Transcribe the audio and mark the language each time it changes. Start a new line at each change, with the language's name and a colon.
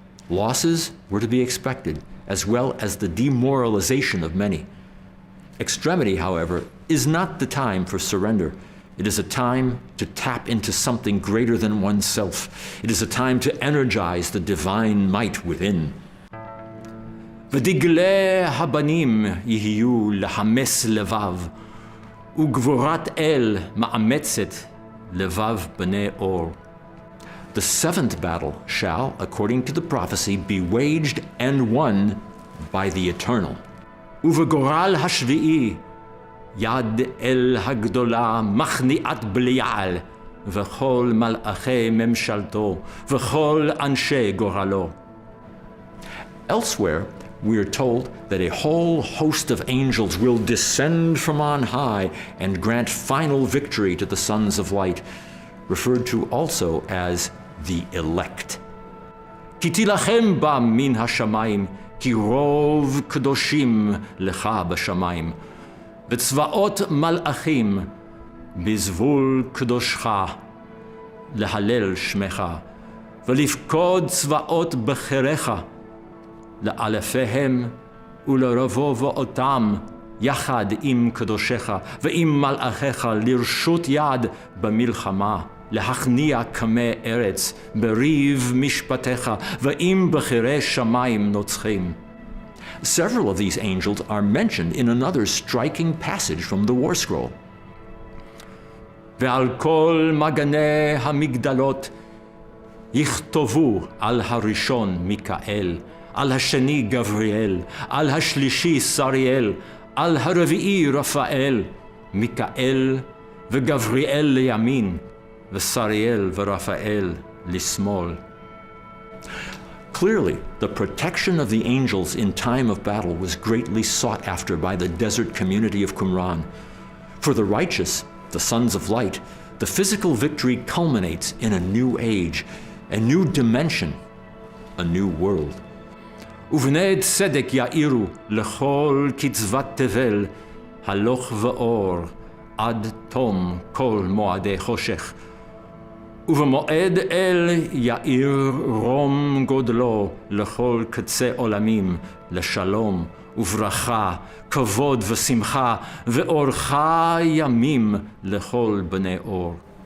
English: Losses were to be expected, as well as the demoralization of many. Extremity, however, is not the time for surrender. It is a time to tap into something greater than oneself. It is a time to energize the divine might within.
Hebrew: ודגלי הבנים יהיו לחמס לבב, וגבורת אל מאמצת לבב בני אור.
English: The 7th battle shall, according to the prophecy, be waged and won by the Eternal.
Hebrew: ובגורל השביעי יד אל הגדולה מכניעת בליעל, וכל מלאכי ממשלתו, וכל אנשי גורלו.
English: Elsewhere, we are told that a whole host of angels will descend from on high and grant final victory to the sons of light, referred to also as the elect.
Hebrew: כי תילחם בה מן השמיים, כי רוב קדושים לך בשמיים, וצבאות מלאכים בזבול קדושך, להלל שמך, ולפקוד צבאות בחיריך, לאלפיהם ולרבוב אותם יחד עם קדושיך ועם מלאכיך לרשות יד במלחמה, להכניע קמי ארץ בריב משפטיך ועם בחירי שמיים נוצחים.
English: Several of these angels are mentioned in another striking passage from the War Scroll.
Hebrew: ועל כל מגני המגדלות יכתבו על הראשון מיכאל, על השני גבריאל, על השלישי סריאל, על הרביעי רפאל, מיכאל וגבריאל לימין, וסריאל ורפאל לשמאל.
English: Clearly, the protection of the angels in time of battle was greatly sought after by the desert community of Qumran. For the righteous, the sons of light, the physical victory culminates in a new age, a new dimension, a new world.
Hebrew: ובני צדק יאירו לכל קצבת תבל, הלוך ואור, עד תום כל מועדי חושך. ובמועד אל יאיר רום גודלו לכל קצה עולמים, לשלום וברכה, כבוד ושמחה, ואורך ימים לכל בני אור.